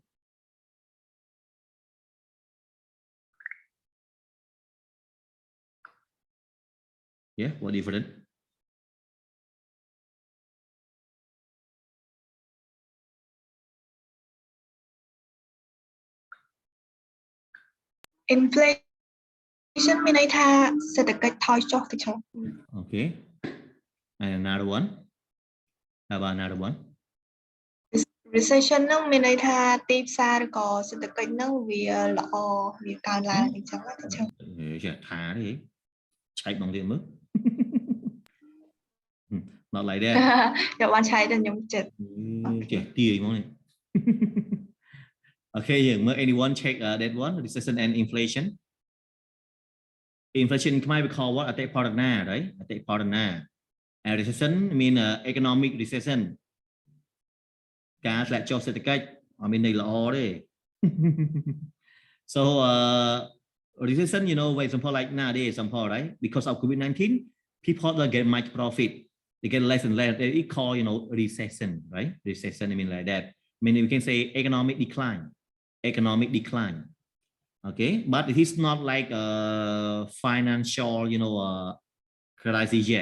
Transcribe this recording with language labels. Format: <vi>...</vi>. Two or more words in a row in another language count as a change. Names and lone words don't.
<en>Yeah, what difference?</en> <km>Inflation មានន័យថាសេដ្ឋកិច្ចថយចុះទៅច្រើន</km> <en>Okay. And another one. How about another one?</en> <km>Recession ហ្នឹងមានន័យថាទីផ្សារឬក៏សេដ្ឋកិច្ចហ្នឹងវាល្អវាកើនឡើងអញ្ចឹងទៅច្រើន ថាទេឆែកបងទៀតមើល</km> <en>Not like that.</en> <km>យកបានឆែកទៅខ្ញុំចិត្ត ចេះទាយហ្មងនេះ</km> <en>Okay, yeah, anyone check that one, recession and inflation? Inflation ខ្មែរ we call what? អតិផរណា right? អតិផរណា and recession mean economic recession</en> <km>ការធ្លាក់ចុះសេដ្ឋកិច្ចអត់មានន័យល្អទេ</km> <en>So recession, for example, like nowadays, example, right? Because of COVID-19, people don't get much profit. They get less and less. They call, recession, right? Recession, I mean like that. I mean, we can say economic decline. Okay, but it is not like a financial, crisis yet.</en>